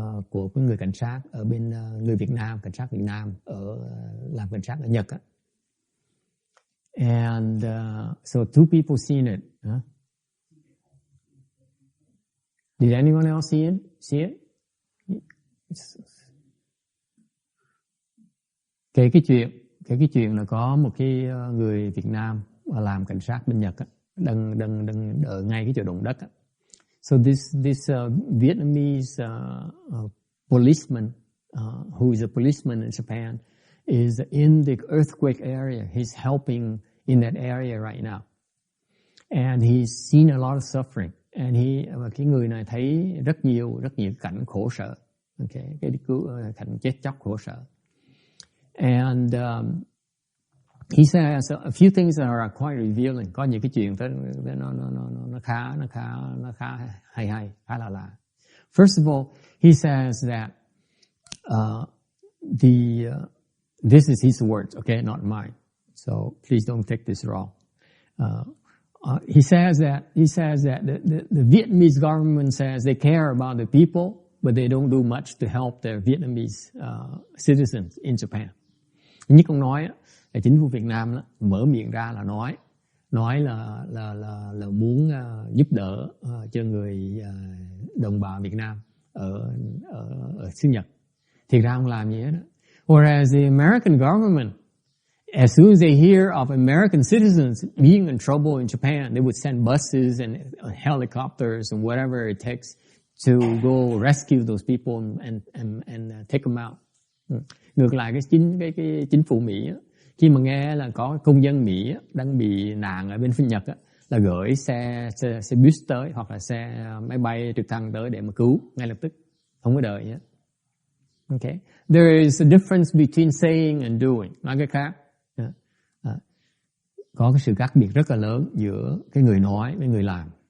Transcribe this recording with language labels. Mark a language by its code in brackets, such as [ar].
[vi] của cái người cảnh sát ở bên người Việt Nam, cảnh sát Việt Nam ở làm cảnh sát ở Nhật á. [en] And so two people seen it. Huh? Did anyone else see it? [vi] Kể cái chuyện là có một cái người Việt Nam làm cảnh sát bên Nhật á, đang ở ngay cái chỗ động đất á. [en] So this Vietnamese policeman who is a policeman in Japan is in the earthquake area. He's helping in that area right now. And he's seen a lot of suffering. [vi] And cái người này thấy rất nhiều cảnh khổ sở. Okay, cái cảnh chết chóc khổ sở. [en] And he says a few things that are quite revealing. [vi] Có những cái chuyện nó khá hay, khá là lạ. [en] First of all, he says that this is his words, okay, not mine. So please don't take this wrong. He says that the Vietnamese government says they care about the people, but they don't do much to help their Vietnamese citizens in Japan. [vi] Nhất ông nói là chính phủ Việt Nam đó, mở miệng ra là nói là muốn giúp đỡ cho người đồng bào Việt Nam ở xứ Nhật. Thì ra không làm gì hết đó. [en] Whereas the American government, as soon as they hear of American citizens being in trouble in Japan, they would send buses and helicopters and whatever it takes to go rescue those people and take them out. [vi] Ngược lại cái chính phủ Mỹ á, khi mà nghe là có công dân Mỹ á, đang bị nạn ở bên phía Nhật á, là gửi xe bus tới hoặc là xe máy bay trực thăng tới để mà cứu ngay lập tức, không có đợi nhé. [en] Okay, there is a difference between saying and doing. [vi] Nói cái khác, có cái sự khác biệt rất là lớn giữa cái người nói với người làm.